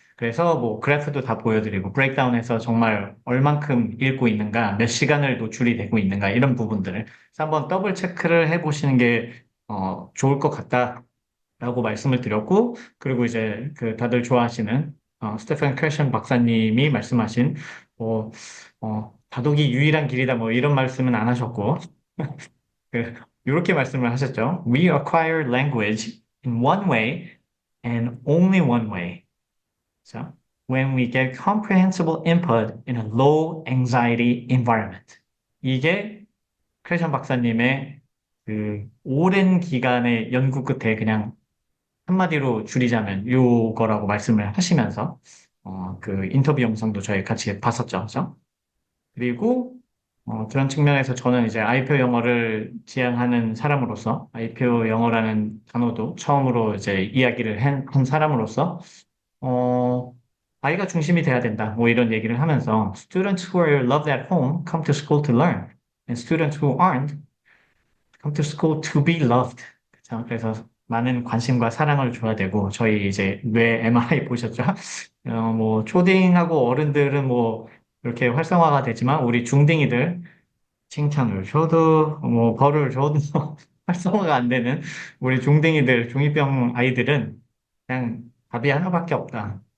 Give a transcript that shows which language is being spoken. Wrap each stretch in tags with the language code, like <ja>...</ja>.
<ko>그래서 뭐 그래프도 다 보여드리고 브레이크다운해서 정말 얼만큼 읽고 있는가, 몇 시간을 노출이 되고 있는가 이런 부분들을 그래서 한번 더블 체크를 해보시는 게 좋을 것 같다라고 말씀을 드렸고 그리고 이제 그 다들 좋아하시는 스테판 크래션 박사님이 말씀하신 다독이 유일한 길이다 뭐 이런 말씀은 안 하셨고 그 이렇게 말씀을 하셨죠.</ko> <en>We acquire language in one way and only one way. So, when we get comprehensible input in a low anxiety environment.</en> <ko>이게 크레션 박사님의 그 오랜 기간의 연구 끝에 그냥 한마디로 줄이자면 요거라고 말씀을 하시면서 그 인터뷰 영상도 저희 같이 봤었죠. 그죠? 그리고 그런 측면에서 저는 이제 아이표 영어를 지향하는 사람으로서 아이표 영어라는 단어도 처음으로 이제 이야기를 한 사람으로서 어, 아이가 중심이 돼야 된다. 뭐 이런 얘기를 하면서</ko> <en>Students who are loved at home come to school to learn. And students who aren't come to school to be loved.</en> <ko>그쵸? 그래서 많은 관심과 사랑을 줘야 되고 저희 이제 뇌 MRI 보셨죠? 뭐 초딩하고 어른들은 뭐 이렇게 활성화가 되지만 우리 중딩이들 칭찬을 줘도 뭐 벌을 줘도 활성화가 안 되는 우리 중딩이들 중이병 아이들은 그냥 답이 하나밖에 없다.</ko>